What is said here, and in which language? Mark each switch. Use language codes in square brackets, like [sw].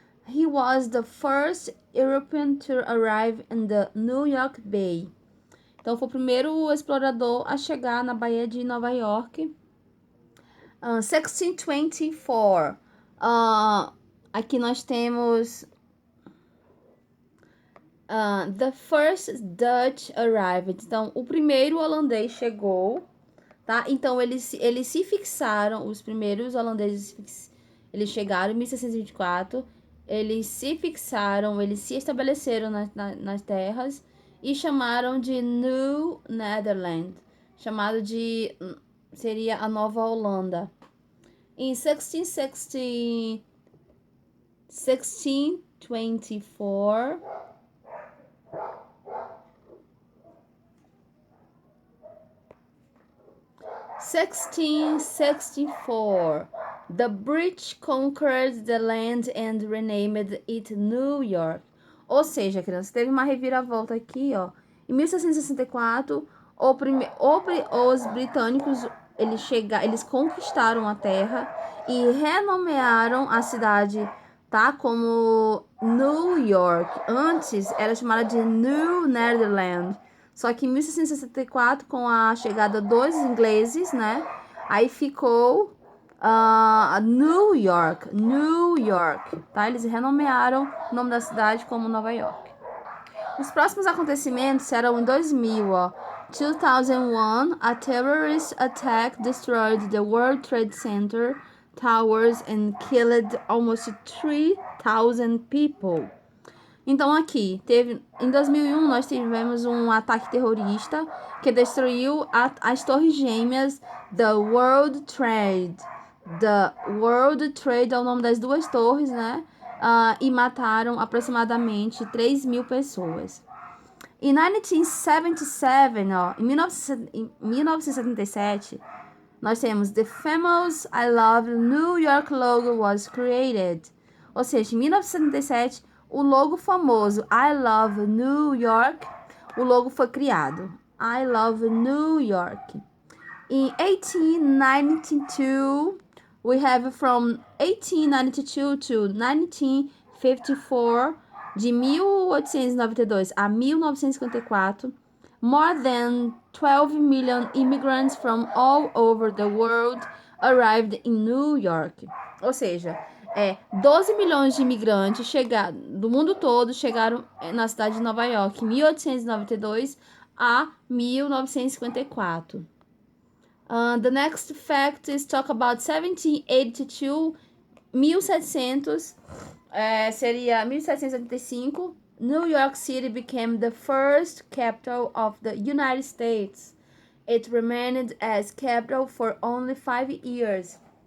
[en] He was the first European to arrive in the New York Bay. [pt] Então, foi o primeiro explorador a chegar na Baía de Nova York. 1624. Aqui nós temos... [en] the first Dutch arrived. [pt] Então, o primeiro holandês chegou, tá? Então, eles se fixaram, os primeiros holandeses, eles chegaram em 1624. Eles se fixaram, eles se estabeleceram nas terras e chamaram de New Netherland, chamado de... seria a Nova Holanda. Em 1624, 1664, [en] the British conquered the land and renamed it New York. [pt] Ou seja, crianças, teve uma reviravolta aqui, ó. Em 1664, os britânicos, eles conquistaram a terra e renomearam a cidade, tá? Como New York. Antes era chamada de New Netherland. Só que em 1664, com a chegada dos ingleses, né? Aí ficou New York, tá? Eles renomearam o nome da cidade como Nova York. Os próximos acontecimentos serão em 2000, ó. [en] 2001, a terrorist attack destroyed the World Trade Center towers and killed almost 3,000 people. [pt] Então aqui, em 2001, nós tivemos um ataque terrorista que destruiu as torres gêmeas da World Trade. The World Trade é o nome das duas torres, né? E mataram aproximadamente 3.000 pessoas. Em 1977, ó, em 1977, nós temos [en] The famous I Love New York logo was created. [pt] Ou seja, em 1977, O logo famoso I Love New York, o logo foi criado. [en] I Love New York. In 1892, we have from 1892 to 1954, [pt] de 1892 a 1954, [en] more than 12 million immigrants from all over the world arrived in New York. [pt] Ou seja, 12 milhões de imigrantes do mundo todo chegaram na cidade de Nova York em 1892 a 1954. [en] The next fact is talk about 1782, 1700, [pt] seria 1785. [en] New York City became the first capital of the United States. It remained as capital for only 5 years.